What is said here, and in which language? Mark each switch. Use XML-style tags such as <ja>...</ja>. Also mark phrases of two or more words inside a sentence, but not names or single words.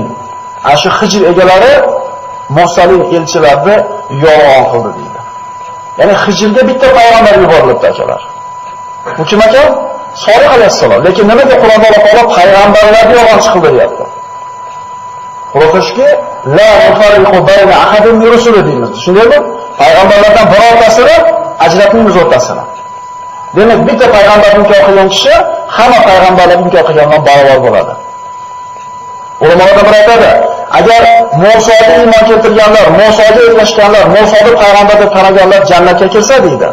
<uz>Ashu Hijr egalari mursalin elchilarni yolg'on qildi deydi. Ya'ni Hijrga bitta payg'ambar yuborilibdi akalar. Bu kim ekan? Solih alayhissalom. Lekin nimaga Qur'onda Alloh taolo payg'ambarlarni yolg'on chiqildi deyapti? Qur'onda</uz> <ar>لا نفرق بين أحد من رسله</ar> <uz>deymiz. Shundaymi? Payg'ambarlardan birortasini ajratmaymiz o'rtasini. Demak, bitta payg'ambarni inkor qilgan kishi hamma payg'ambarlarni inkor qilgandan barobar bo'ladi. Ulamolar bir aytadi, agar Musoga iymon keltirganlar, Musoga ergashganlar, Musoni payg'ambar deb taniganlar jannatga kirsa deydi.</uz>